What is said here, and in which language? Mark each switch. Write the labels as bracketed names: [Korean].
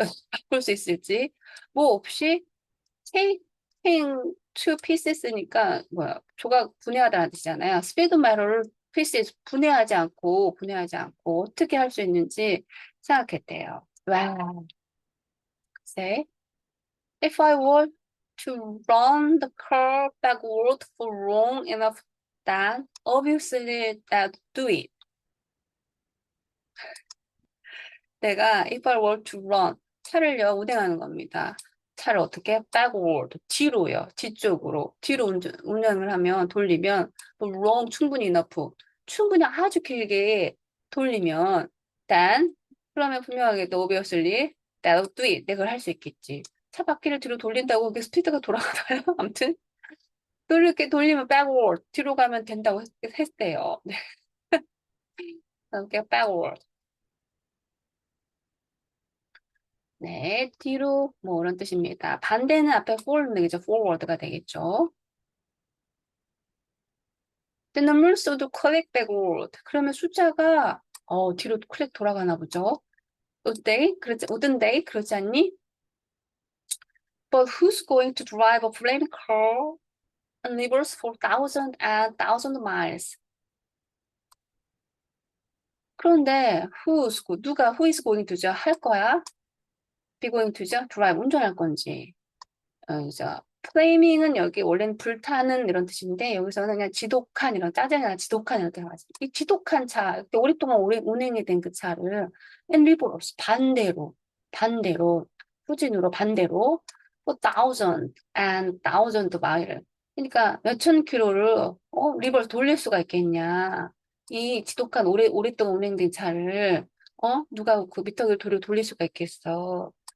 [Korean] 바꿀 수 있을지 뭐 없이 [English] taking two pieces니까 [Korean] 조각 분해하다는 뜻이잖아요. 스피드 마로를 pieces 분해하지 않고 어떻게 할 수 있는지 생각했대요. [English] 와, say if I were to run the car backward for long enough, then obviously that do it. [Korean] 내가 [English] if I were to run [Korean] 차를요 운행하는 겁니다. 차를 어떻게 [English] backward [Korean] 뒤로요 뒤로 운행을 하면 돌리면 [English] long [Korean] 충분히 [English] enough [Korean] 충분히 아주 길게 돌리면 [English] then [Korean] 그러면 분명하게도 [English] obviously that'll do it [Korean] 내가 할 수 있겠지. 차 바퀴를 뒤로 돌린다고 그게 스피드가 돌아가나요? 아무튼 이렇게 돌리면 backward 뒤로 가면 된다고 했대요. 네. 이렇게 backward 네, 뒤로 뭐 이런 뜻입니다. 반대는 앞에 forward 되겠죠. forward가 되겠죠. [English] The numbers would click backward. [Korean] 그러면 숫자가 뒤로 클릭 돌아가나 보죠. [English] wouldn't they? [Korean] 그러지 않니? [English] But who's going to drive a flaming car and rivers for thousands and thousands of miles? [Korean] 그런데 [English] who is going to죠? [Korean] 할 거야? [English] be going to죠? [Korean] drive, 운전할 건지. 그래서 flaming은 여기 원래는 불타는 이런 뜻인데 여기서는 그냥 지독한 이런 짜증이 나 지독한 이런 뜻을 가지고 이 지독한 차, 이렇게 오랫동안 운행이 된 그 차를 [English] and reverse [Korean] 반대로 후진으로 반대로 [English] for thousand and thousand mile [Korean] 그러니까 몇천 킬로를 리버스 돌릴 수가 있겠냐 이 지독한 오랫동안 운행된 차를 누가 그 미터기를 돌릴 수가 있겠어.